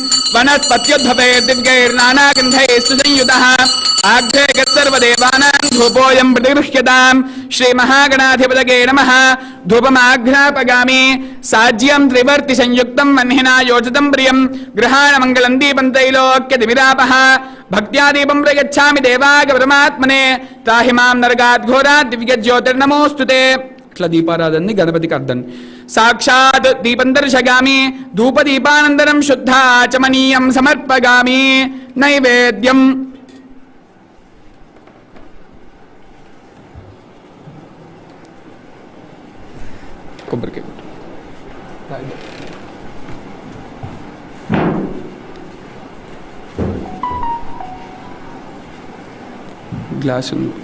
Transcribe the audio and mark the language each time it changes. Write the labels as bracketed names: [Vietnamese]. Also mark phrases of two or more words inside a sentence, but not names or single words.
[Sanskrit] वनस्पत्युद्भवैर्दिव्यैर्नानागन्धैः सुसंयुतः आघ्रे सर्वदेवानां धूपोऽयं प्रतिगृह्यताम् श्री महागणाधिपतये नमः धूपमाघ्रापयामि साज्यं त्रिवर्ति संयुक्तं वह्निना योजितं प्रियं गृहाण मङ्गलं दीपं त्रैलोक्यतिमिरापः भक्त्या दीपं प्रयच्छामि देवाय परमात्मने त्राहि मां नरकात् घोरात् दिव्यज्योतिर्नमोऽस्तुते [Telugu] ఇట్లా దీపారాధనని గణపతికి అర్థం [Sanskrit] साक्षात् दीपं दर्शयामि धूपदीपानन्तरं शुद्ध आचमनीयं समर्पयामि [Telugu] నైవేద్యం కొబ్బరికాయ గ్లాసు